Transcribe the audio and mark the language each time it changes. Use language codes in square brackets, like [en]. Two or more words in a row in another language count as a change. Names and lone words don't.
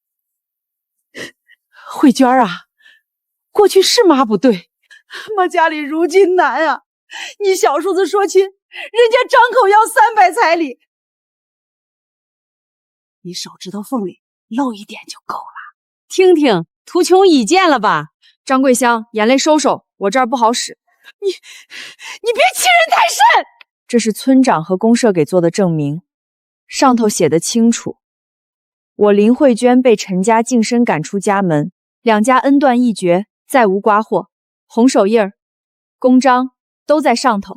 [zh] 慧娟啊，過去是媽不對，媽家裡如今難啊，你小叔子說亲，人家张口要300彩禮，你手指头缝裡露一点就夠了。听听，图穷匕见了吧？张桂香，眼淚收收，我這兒不好使。你別欺人太甚！這是村長和公社給做的證明，上頭寫得清楚，我林慧娟被陳家淨身趕出家門，2家恩斷義絕，再無瓜禍，紅手印兒、公章都在上頭。